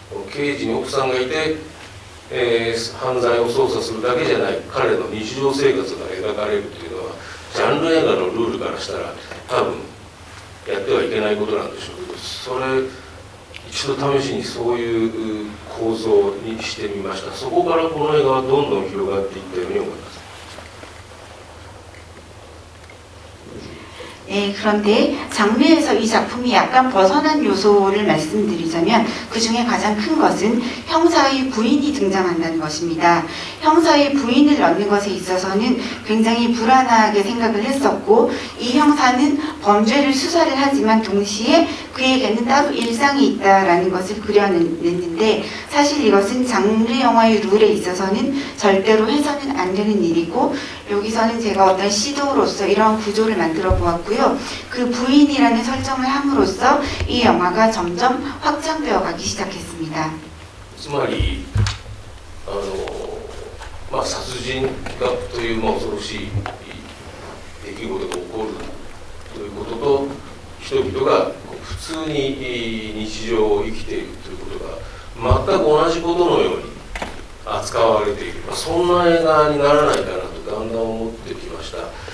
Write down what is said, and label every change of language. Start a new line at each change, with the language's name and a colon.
Japanese: 刑事に奥さんがいて、犯罪を捜査するだけじゃない彼の日常生活が描かれるというのはジャンル映画のルールからしたら多分やってはいけないことなんでしょうけど、それ 一度試しにそういう構構想にしてみました。そこからこの映画はどんどん広がっていったように思います。
Korean: 그런데 장르에서 이 작품이 약간 벗어난 요소를 말씀드리자면 그 중에 가장 큰 것은 형사의 부인이 등장한다는 것입니다. 형사의 부인을 넣는 것에 있어서는 굉장히 불안하게 생각을 했었고 이 형사는 범죄를 수사를 하지만 동시에 그에게는 따로 일상이 있다라는 것을 그려냈는데 사실 이것은 장르 영화의 룰에 있어서는 절대로 해서는 안 되는 일이고 여기서는 제가 어떤 시도로서 이런 구조를 만들어 보았고요. 그 부인이라는 설정을 함으로써 이 영화가 점점 확장되어 가기 시작했습니다.
Japanese: つまり殺人がという恐ろしい出来事が起こるということと人々が普通に日常を生きているということが全く同じことのように扱われている、そんな映画にならないかなとだんだん思ってきました。